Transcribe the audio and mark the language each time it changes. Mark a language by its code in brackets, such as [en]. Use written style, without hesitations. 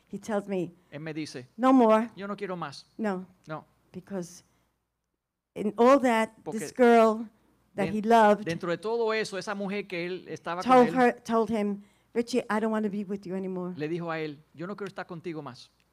[en] he tells me, [es] él me dice, [en] no more. [es] yo no quiero más. [en] No, [es] No. [en] because in all that, this [es] Porque [en] girl that den- he loved [es] Dentro de todo eso, esa mujer que él estaba con él, [en] told him, Richie, I don't want to be with you anymore. [es] le dijo a él, yo no quiero estar contigo más.